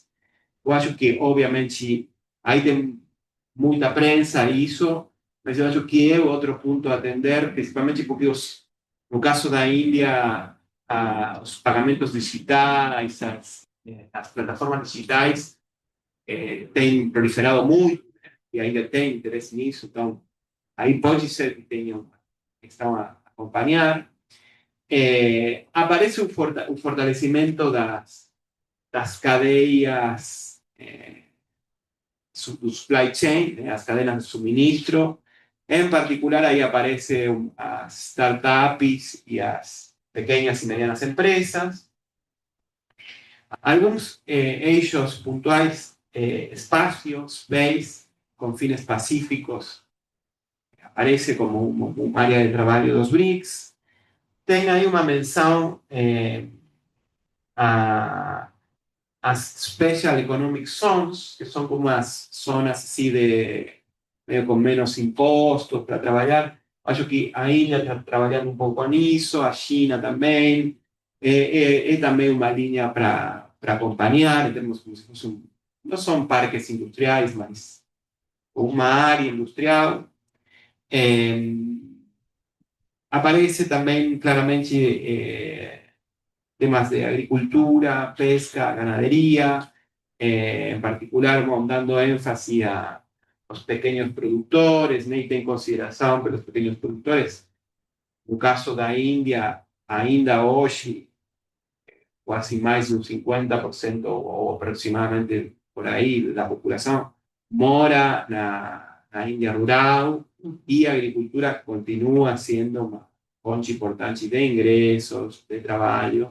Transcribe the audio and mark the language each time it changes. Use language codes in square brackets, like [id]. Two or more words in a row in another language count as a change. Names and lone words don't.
[pt] Eu acho que, obviamente, aí tem muita prensa isso, mas eu acho que é outro ponto a atender, principalmente porque, no caso da Índia, os pagamentos digitais, as plataformas digitais têm proliferado muito, e ainda tem interesse nisso, então aí pode ser que tenham questão a acompanhar. Aparece o fortalecimento das cadeias do [en] supply chain, [pt] as [es] cadenas de suministro. [pt] Em particular, aí aparecem as startups e as [es] pequeñas y medianas empresas. Algunos eixos puntuais, espacios, base, con fines pacíficos, aparece como un área de trabajo de los BRICS. [pt] Tem aí uma menção as [en] Special Economic Zones, [pt] que são como as zonas assim meio com menos impostos para trabalhar. Acho que a Índia está trabalhando um pouco nisso, a China também. É também uma linha para acompanhar, temos como se fosse não são parques industriais, mas uma área industrial. Aparece também claramente temas de agricultura, pesca, [es] ganadería, en particular dando énfasis a los pequeños productores, y ten consideración que los pequeños productores, [pt] no caso da Índia, ainda hoje, quase mais de un 50% ou aproximadamente por aí da população mora na Índia rural e a agricultura continua sendo uma fonte importante de ingressos, de trabalho.